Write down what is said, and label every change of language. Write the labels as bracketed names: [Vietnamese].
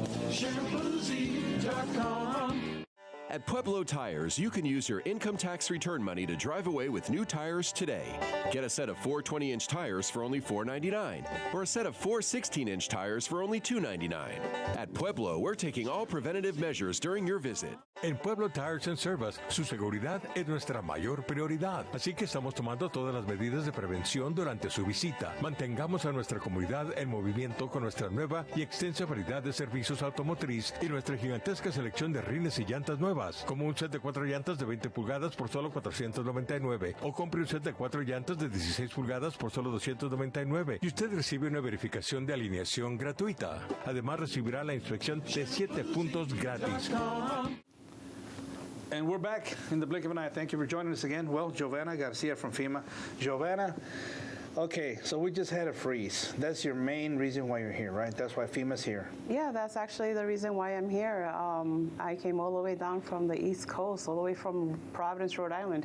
[English] Shampoozy.com. At Pueblo Tires, you can use your income tax return money to drive away with new tires today. Get a set of 4 20-inch tires for only $499, or a set of 4 16-inch tires for only $299. At Pueblo, we're taking all preventative measures during your visit. [Spanish] En Pueblo Tires and Service, su seguridad es nuestra mayor prioridad, así que estamos tomando todas las medidas de prevención durante su visita. Mantengamos a nuestra comunidad en movimiento con nuestra nueva y extensa variedad de servicios automotriz y nuestra gigantesca selección de rines y llantas nuevas, como un set de 4 llantas de 20 pulgadas por solo $499, o compre un set de 4 llantas de 16 pulgadas por solo $299, y usted recibe una verificación de alineación gratuita. Además, recibirá la inspección de 7 puntos gratis. [English] And we're back in the blink of an eye. Thank you for joining us again. Well, Giovanna Garcia from FEMA. Giovanna, okay, so we just had a freeze. That's your main reason why you're here, right? That's why FEMA's here. Yeah, that's actually the reason why I'm here. I came all the way down from the East Coast, all the way from Providence, Rhode Island.